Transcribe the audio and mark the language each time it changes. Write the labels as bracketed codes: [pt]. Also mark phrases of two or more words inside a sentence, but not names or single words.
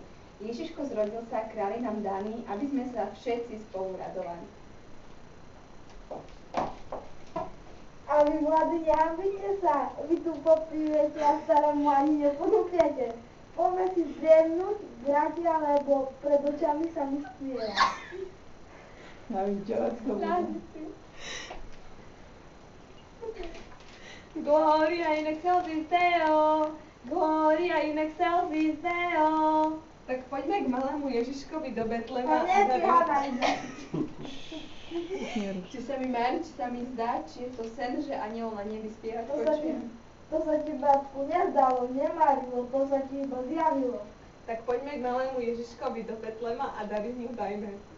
[sk] Ježiško zrodil sa, králi nám daný, aby sme sa všetci spolu radovali. A vy, mladí, nehambite sa, vy tu popívete a starému ani neponúknete. Poďme si zdriemnúť, bratia, lebo pred očami sa mi spieva. [la] Gloria in excelsis Deo, Gloria in excelsis Deo. [sk] Tak poďme k malému Ježiškovi do Betlema. Či sa mi mári, či sa mi zdá, či je to sen, že anjel na nebi spieva počujem. To sa ti, bratku, nezdalo, nemárilo, to sa ti iba zjavilo. Tak poďme k malému Ježiškovi do Betlema a dary mu dajme.